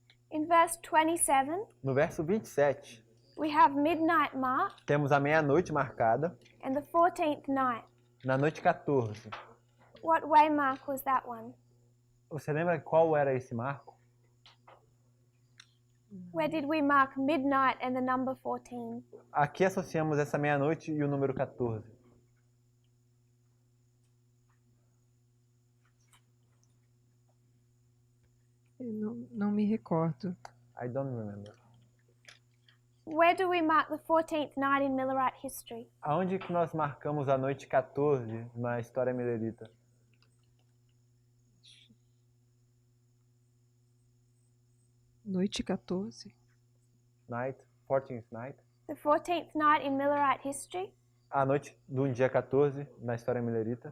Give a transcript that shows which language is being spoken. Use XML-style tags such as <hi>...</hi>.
<en>In verse 27,</en> <pt>No verso 27,</pt> <en>we have midnight mark</en> <pt>temos a meia-noite marcada,</pt> <en>and the 14th night.</en> <pt>na noite 14.</pt> <en>What waymark was that one?</en> <pt>Você lembra qual era esse marco?</pt> <en>Where did we mark midnight and the number 14?</en> <pt>Aqui associamos essa meia-noite e o número 14. Eu não me recordo.</pt> <en>I don't remember. Where do we mark the 14th night in Millerite history?</en> <pt>Aonde que nós marcamos a noite 14 na história milerita? Noite 14.</pt> <en>Night, 14th night. The 14th night in Millerite history</en> <pt>A noite do dia 14 na história milerita</pt>